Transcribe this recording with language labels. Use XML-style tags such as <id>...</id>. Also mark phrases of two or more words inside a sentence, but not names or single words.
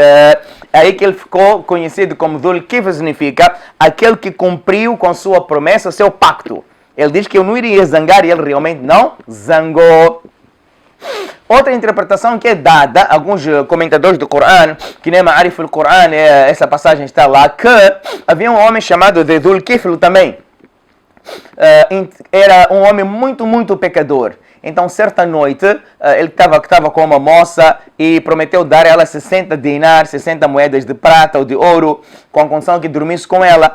<pt>É aí que ele ficou conhecido como Dhul Kifl, significa aquele que cumpriu com sua promessa, seu pacto. Ele diz que eu não iria zangar e ele realmente não zangou. Outra interpretação que é dada, alguns comentadores do Corão, que nem Ma'arif al-Quran, essa passagem está lá, que havia um homem chamado de Dhul Kifl também. era um homem muito pecador. Então, certa noite, ele estava com uma moça e prometeu dar a ela 60 dinars, 60 moedas de prata ou de ouro, com a condição que dormisse com ela.</pt>